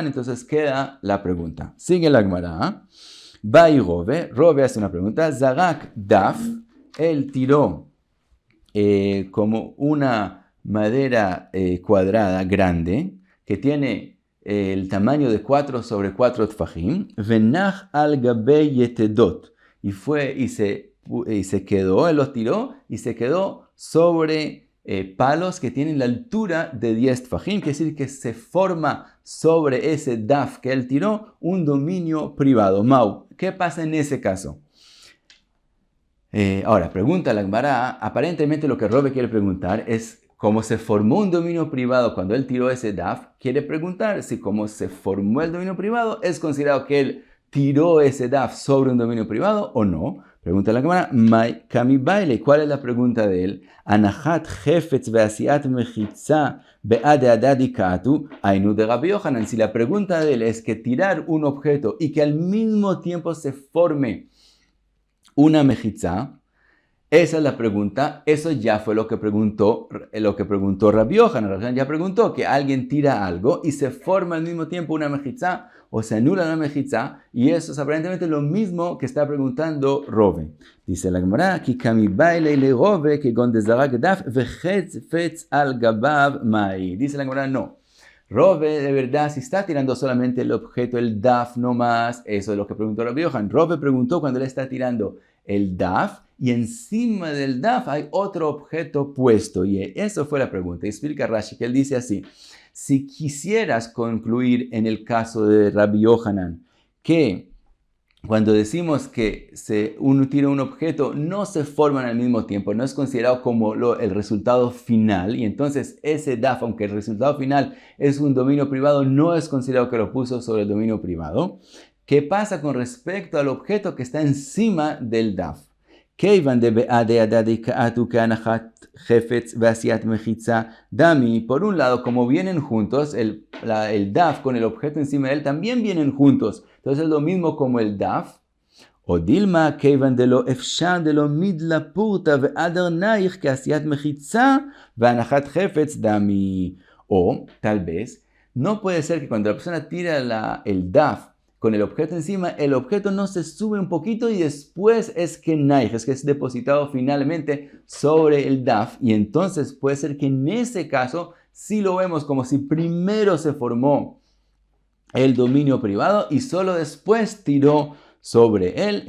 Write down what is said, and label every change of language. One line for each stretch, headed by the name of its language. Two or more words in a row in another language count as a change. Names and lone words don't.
Spanish: Entonces queda la pregunta. Sigue la Gemara. Va y Rove hace una pregunta. Zarak daf, él tiró como una madera cuadrada grande que tiene el tamaño de 4 sobre 4 tfajim,
Aramaic: ונח על גבי יתדות,
Spanish: y se quedó, él los tiró y se quedó sobre palos que tienen la altura de 10 tfajim, quiere decir que se forma sobre ese daf que él tiró un dominio privado. Mau, ¿qué pasa en ese caso? Ahora, pregunta la Gemara, aparentemente lo que Rove quiere preguntar es cómo se formó un dominio privado cuando él tiró ese daf. Quiere preguntar si cómo se formó el dominio privado es considerado que él tiró ese daf sobre un dominio privado o no. Pregunta la Gemara,
Aramaic: מאי קמיבעיא ליה,
Spanish: ¿cuál es la pregunta de él?
Aramaic: הנחת חפץ ועשיית מחיצה בהדי הדדי קאתו היינו דרבי יוחנן.
Spanish: Si la pregunta de él es que tirar un objeto y que al mismo tiempo se forme una mejitza, esa es la pregunta. Eso ya fue lo que preguntó Rabbi Yochanan. Rabbi Yochanan ya preguntó que alguien tira algo y se forma al mismo tiempo una mejitza o se anula una mejitza, y eso es aparentemente lo mismo que está preguntando Rove. Dice la Gemara,
Aramaic: כי קמיבעיא ליה לרבה כגון דזרק דף וחפץ על גביו מאי.
Spanish: Dice la Gemara, no. Rove, de verdad, si está tirando solamente el objeto, el daf no más, eso es lo que preguntó Rabbi Yochanan. Rove preguntó cuando él está tirando el daf y encima del daf hay otro objeto puesto, y eso fue la pregunta. Y explica Rashi que él dice así: si quisieras concluir en el caso de Rabbi Yochanan que cuando decimos que uno tira un objeto no se forman al mismo tiempo, no es considerado como el resultado final, y entonces ese daf, aunque el resultado final es un dominio privado, no es considerado que lo puso sobre el dominio privado. ¿Qué pasa con respecto al objeto que está encima del daf?
Aramaic: כיוון דבעדי הדדי כעתו כהנחת חפץ ועשיית מחיצה דמי,
Spanish: por un lado, como vienen juntos, el daf con el objeto encima de él también vienen juntos. Entonces es lo mismo como el daf.
Aramaic: O dilma כיוון דלא אפשר דלא מידלה פורתא ועדר נייך כעשיית מחיצה והנחת חפץ דמי.
Spanish: O, tal vez, no puede ser que cuando la persona tira el daf con el objeto encima, el objeto no se sube un poquito y después es que naij, es que es depositado finalmente sobre el daf. Y entonces puede ser que en ese caso sí lo vemos como si primero se formó el dominio privado y solo después tiró sobre él.